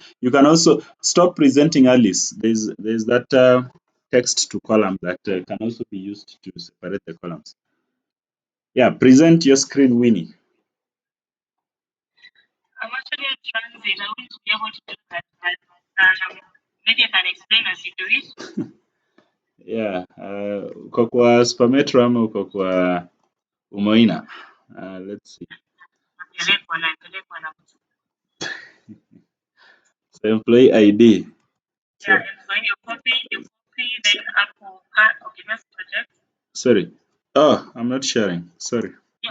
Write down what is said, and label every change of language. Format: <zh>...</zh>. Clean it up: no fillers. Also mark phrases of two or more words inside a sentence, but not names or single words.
<en>You can also stop presenting Alice. There's that text to column that can also be used to separate the columns. Yeah, present your screen, Winnie. I'm actually in transit. I won't be able to do that, but maybe I can explain as you do it. Yeah,</en> <sw>uko kwa Spametro ama uko kwa Umoina?</sw> <en>Let's see. So employee ID. So, Yeah, and when you copy, then Apple cut okay, next project. sorry. Oh, I'm not sharing. Sorry. Yeah,</en>